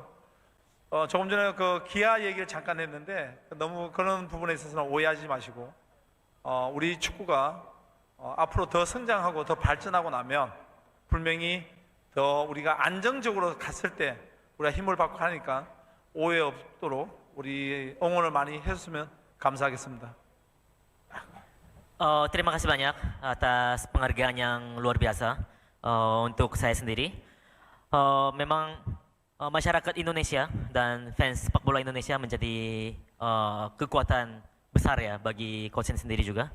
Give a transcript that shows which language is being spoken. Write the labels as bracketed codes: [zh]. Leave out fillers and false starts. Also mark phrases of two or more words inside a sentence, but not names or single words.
[ko] 조금 전에 그 기아 얘기를 잠깐 했는데 너무 그런 부분에 있어서는 오해하지 마시고 우리 축구가 앞으로 더 성장하고 더 발전하고 나면 분명히 더 우리가 안정적으로 갔을 때 우리가 힘을 받고 하니까 오해 없도록 우리 응원을 많이 해줬으면 감사하겠습니다. [id] Terima kasih banyak atas penghargaan yang luar biasa untuk saya sendiri. Memang masyarakat Indonesia dan fans sepak bola Indonesia menjadi kekuatan besar ya bagi coach sendiri juga.